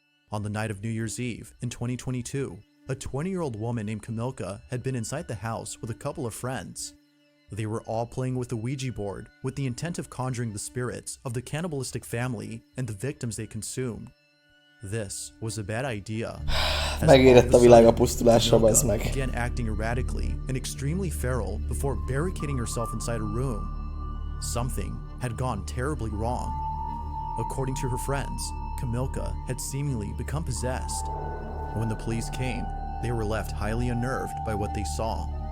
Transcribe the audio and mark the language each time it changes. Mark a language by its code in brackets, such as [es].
[en] On the night of New Year's Eve in 2022, a 20-year-old woman named Kamilka had been inside the house with a couple of friends. They were all playing with the Ouija board with the intent of conjuring the spirits of the cannibalistic family and the victims they consumed. This was a bad idea. [hu] Megérett a világ a pusztulásra, bazd meg. [en] Began acting erratically and extremely feral before barricading herself inside a room. Something had gone terribly wrong. According to her friends, Kamilka had seemingly become possessed. When the police came, they were left highly unnerved by what they saw.